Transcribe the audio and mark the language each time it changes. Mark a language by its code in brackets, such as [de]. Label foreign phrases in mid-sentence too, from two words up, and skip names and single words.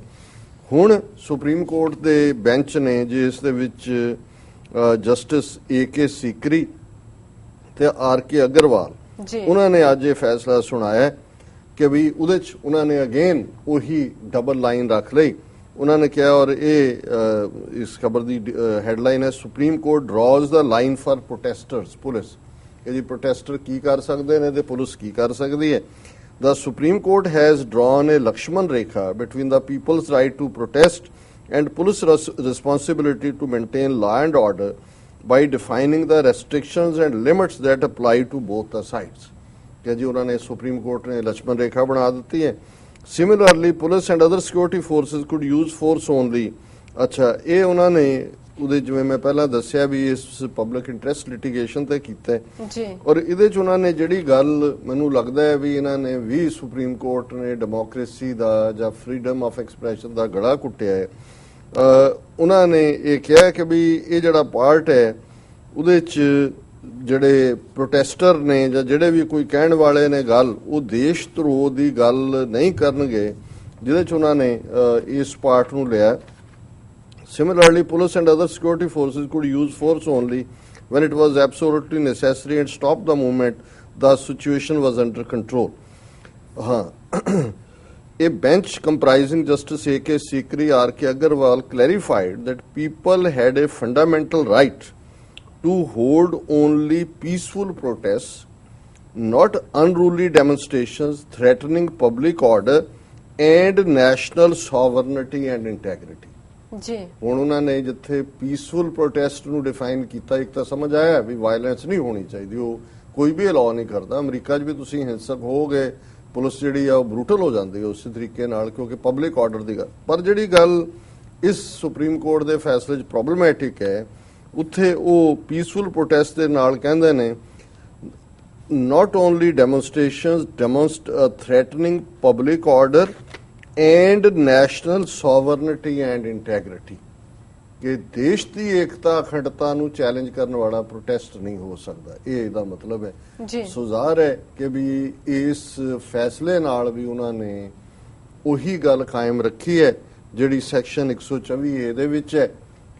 [pa] ਹੁਣ ਸੁਪਰੀਮ ਕੋਰਟ ਦੇ ਬੈਂਚ ਨੇ ਜਿਸ ਦੇ ਵਿੱਚ ਜਸਟਿਸ AK ਸੀਕਰੀ ਤੇ RK ਅਗਰਵਾਲ, ਉਹਨਾਂ ਨੇ ਅੱਜ ਇਹ ਫੈਸਲਾ ਸੁਣਾਇਆ ਕਿ ਵੀ ਉਹਦੇ 'ਚ ਉਹਨਾਂ ਨੇ ਅਗੇਨ ਉਹੀ [en] double line [pa] ਰੱਖ ਲਈ। ਉਹਨਾਂ ਨੇ ਕਿਹਾ, ਔਰ ਇਹ ਇਸ ਖਬਰ ਦੀ ਹੈਡਲਾਈਨ ਹੈ, [en] Supreme Court draws the line for protesters police, [pa] ਕਿ ਜੀ ਪ੍ਰੋਟੈਸਟਰ ਕੀ ਕਰ ਸਕਦੇ ਨੇ ਤੇ ਪੁਲਿਸ ਕੀ ਕਰ ਸਕਦੀ ਹੈ। [en] The Supreme Court has drawn a Lakshman Rekha between the people's right to protest and police responsibility to maintain law and order by defining the restrictions and limits that apply to both the sides. [hi] कि जी उन्होंने सुप्रीम कोर्ट ने लक्ष्मण रेखा बना दी है। [en] Similarly, police and other security forces could use force only. [hi] अच्छा, ये उन्होंने [pa] ਉਹਦੇ ਜਿਵੇਂ ਮੈਂ ਪਹਿਲਾਂ ਦੱਸਿਆ ਵੀ ਇਸ [en] public interest litigation [pa] ਤੇ ਕੀਤਾ ਜੀ, ਔਰ ਇਹਦੇ 'ਚ ਉਹਨਾਂ ਨੇ ਜਿਹੜੀ ਗੱਲ ਮੈਨੂੰ ਲੱਗਦਾ ਹੈ ਵੀ ਇਹਨਾਂ ਨੇ ਵੀ ਸੁਪਰੀਮ ਕੋਰਟ ਨੇ ਡੈਮੋਕ੍ਰੇਸੀ ਦਾ ਜਾਂ [en] freedom of expression [pa] ਦਾ ਗਲਾ ਕੁੱਟਿਆ ਹੈ। ਉਹਨਾਂ ਨੇ ਇਹ ਕਿਹਾ ਕਿ ਵੀ ਇਹ ਜਿਹੜਾ ਪਾਰਟ ਹੈ ਉਹਦੇ 'ਚ ਜਿਹੜੇ ਪ੍ਰੋਟੈਸਟਰ ਨੇ ਜਾਂ ਜਿਹੜੇ ਵੀ ਕੋਈ ਕਹਿਣ ਵਾਲੇ ਨੇ ਗੱਲ, ਉਹ ਦੇਸ਼ ਧਰੋਹ ਦੀ ਗੱਲ ਨਹੀਂ ਕਰਨਗੇ, ਜਿਹਦੇ 'ਚ ਉਹਨਾਂ ਨੇ ਇਸ ਪਾਰਟ ਨੂੰ ਲਿਆ। [en] Similarly, police and other security forces could use force only when it was absolutely necessary and stop the moment the situation was under control. A bench comprising Justice AK Sikri, RK Agarwal clarified that people had a fundamental right to hold only peaceful protests, not unruly demonstrations threatening public order and national sovereignty and integrity. [pa] ਜੀ ਹੁਣ ਉਹਨਾਂ ਨੇ ਜਿੱਥੇ [en] peaceful protest [pa] ਨੂੰ ਡਿਫਾਈਨ ਕੀਤਾ, ਇੱਕ ਤਾਂ ਸਮਝ ਆਇਆ ਵੀ ਵਾਇਲੈਂਸ ਨਹੀਂ ਹੋਣੀ ਚਾਹੀਦੀ, ਉਹ ਕੋਈ ਵੀ ਅਲਾਉ ਨਹੀਂ ਕਰਦਾ। ਅਮਰੀਕਾ 'ਚ ਵੀ ਤੁਸੀਂ ਹਿੰਸਕ ਹੋਗੇ, ਪੁਲਿਸ ਜਿਹੜੀ ਆ ਉਹ ਬਰੂਟਲ ਹੋ ਜਾਂਦੀ ਹੈ ਉਸੇ ਤਰੀਕੇ ਨਾਲ, ਕਿਉਂਕਿ [en] public order [pa] ਦੀ ਗੱਲ। ਪਰ ਜਿਹੜੀ ਗੱਲ ਇਸ ਸੁਪਰੀਮ ਕੋਰਟ ਦੇ ਫੈਸਲੇ 'ਚ ਪ੍ਰੋਬਲਮੈਟਿਕ ਹੈ, ਉੱਥੇ ਉਹ [en] peaceful protest [pa] ਦੇ ਨਾਲ ਕਹਿੰਦੇ ਨੇ [en] not only demonstrations threatening public order and national sovereignty and integrity, [pa] ਕਿ ਦੇਸ਼ ਦੀ ਏਕਤਾ ਅਖੰਡਤਾ ਨੂੰ ਚੈਲੰਜ ਕਰਨ ਵਾਲਾ ਪ੍ਰੋਟੈਸਟ ਨਹੀਂ ਹੋ ਸਕਦਾ, ਇਹ ਇਹਦਾ ਮਤਲਬ ਹੈ। ਸੋ ਜ਼ਾਹਰ ਹੈ ਕਿ ਵੀ ਇਸ ਫੈਸਲੇ ਨਾਲ ਵੀ ਉਹਨਾਂ ਨੇ ਉਹੀ ਗੱਲ ਕਾਇਮ ਰੱਖੀ ਹੈ ਜਿਹੜੀ ਸੈਕਸ਼ਨ 124A ਦੇ ਵਿੱਚ ਹੈ ਕਿ